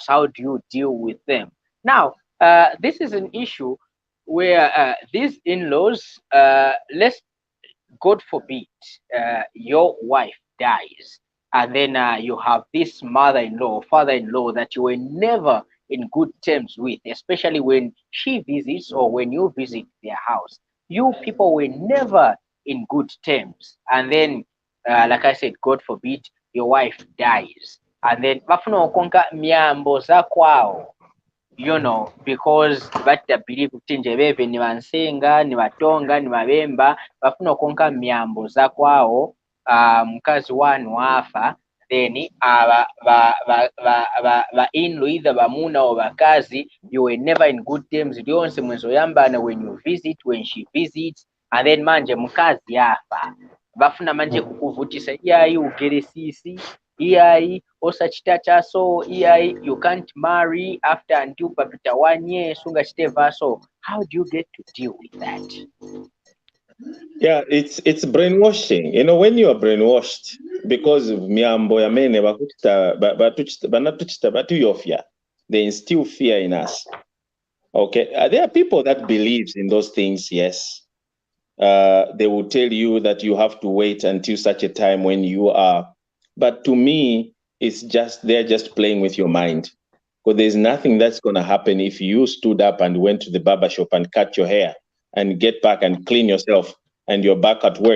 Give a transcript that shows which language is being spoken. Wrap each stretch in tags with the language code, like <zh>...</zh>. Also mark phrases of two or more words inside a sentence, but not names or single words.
<en>How do you deal with them? Now, this is an issue where these in-laws, God forbid, your wife dies, and then you have this mother-in-law or father-in-law that you were never in good terms with, especially when she visits or when you visit their house. You people were never in good terms, and then, like I said, God forbid, your wife dies, and then</en> <ny>bafuna okonka myambo za kwao, because bata believe kuti njebeve ni bansenga ni batonga ni babemba bafuna okonka myambo za kwao. Mkazi wanu afa,</ny> <en>then in either bamuna or bakazi, you were never in good terms.</en> <ny>Lyonse mwezoyambana</ny> <en>when you visit, when she visits, and then</en> <ny>manje mukazi yafa bafuna manje kukuvutisa iyayi ugere sisi iyayi osachita chaso iyayi</ny> <en>you can't marry after until</en> <ny>papita 1 year sunga chiteva.</ny> <en>So how do you get to deal with that? Yeah, it's brainwashing. You know, when you are brainwashed because of</en> <ny>miambo ya mene banatuchita batuyofya,</ny> <en>they instill fear in us. Okay, there are people that believes in those things. Yes, they will tell you that you have to wait until such a time when you are. But to me, it's just they're just playing with your mind. Because there's nothing that's going to happen if you stood up and went to the barber shop and cut your hair and get back and clean yourself and you're back at work.</en>